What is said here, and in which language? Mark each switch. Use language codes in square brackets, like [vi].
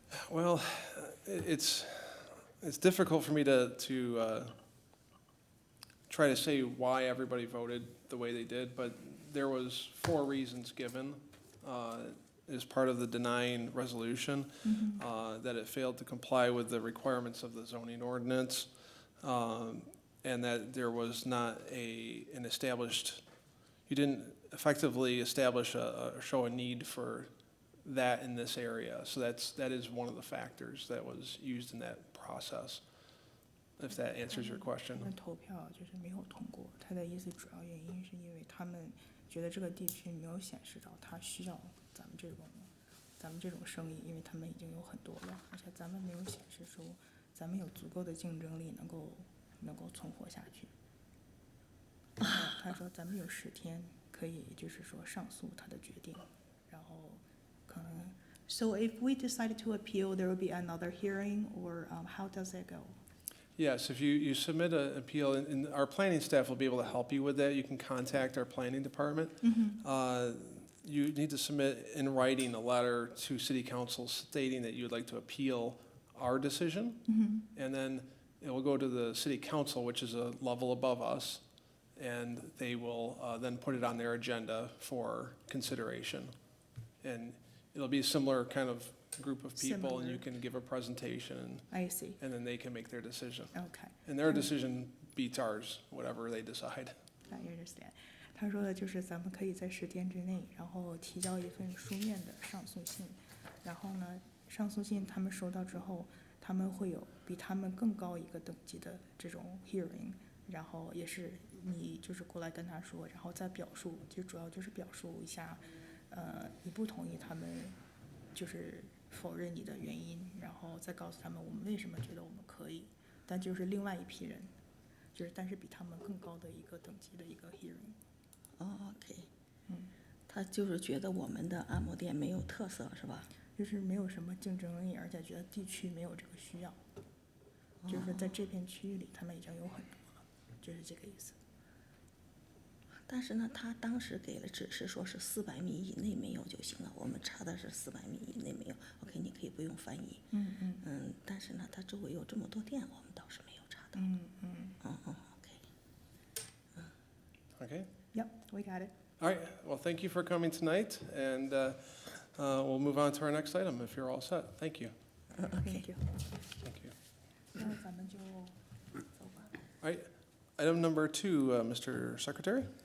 [en] Well, it's difficult for me to try to say why everybody voted the way they did, but there was 4 reasons given as part of the denying resolution, that it failed to comply with the requirements of the zoning ordinance, and that there was not an established, you didn't effectively establish show a need for that in this area. So that is one of the factors that was used in that process, if that answers your question. [zh] 那投票就是没有通过，他的意思主要原因是因为他们觉得这个地区没有显示到他需要咱们这种生意，因为他们已经有很多了，而且咱们没有显示出咱们有足够的竞争力能够存活下去。他说咱们有10天可以就是说上诉他的决定，然后可能 [en] So if we decided to appeal, there will be another hearing, or how does it go? Yes, if you submit an appeal, and our planning staff will be able to help you with that, you can contact our planning department. You need to submit in writing a letter to City Council stating that you would like to appeal our decision. And then it will go to the City Council, which is a level above us, and they will then put it on their agenda for consideration. And it'll be a similar kind of group of people, and you Similar. can give a presentation, I see. and then they can make their decision. Okay. And their decision beats ours, whatever they decide. I understand. [zh] 他说的就是咱们可以在10天之内，然后提交一份书面的上诉信，然后呢，上诉信他们收到之后，他们会有比他们更高一个等级的这种 hearing，然后也是你就是过来跟他说，然后再表述，就主要就是表述一下，你不同意他们就是否认你的原因，然后再告诉他们我们为什么觉得我们可以，但就是另外一批人，就是但是比他们更高的一个等级的一个 hearing。 OK，他就是觉得我们的按摩店没有特色，是吧？就是没有什么竞争力，而且觉得地区没有这个需要，就是在这片区域里，他们已经有很多了，就是这个意思。但是呢，他当时给了指示，说是400米以内没有就行了。我们查的是400米以内没有。 OK， 你可以不用翻译。但是呢，它周围有这么多店，我们倒是没有查到。 OK。 [en] Okay? Yep, we got it. All right, well, thank you for coming tonight, and we'll move on to our next item if you're all set. Thank you. Thank you. Thank you. [zh] 那咱们就走吧。 [en] All right, item number 2, Mr. Secretary.